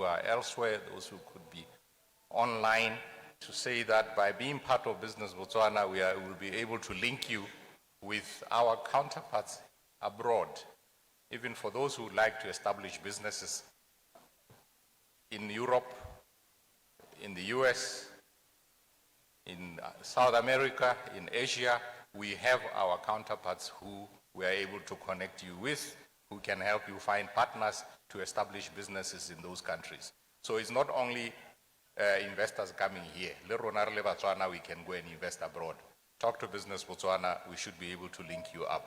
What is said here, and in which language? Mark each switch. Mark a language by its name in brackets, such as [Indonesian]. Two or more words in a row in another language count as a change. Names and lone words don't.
[English] are elsewhere, those who could be online, to say that by being part of Business Botswana, we will be able to link you with our counterparts abroad, even for those who would like to establish businesses in Europe, in the US, in South America, in Asia. We have our counterparts who we are able to connect you with, who can help you find partners to establish businesses in those countries. So it's not only investors coming here. [Tswana] Le rona re le Botswana, [English] we can go and invest abroad. Talk to Business Botswana, we should be able to link you up.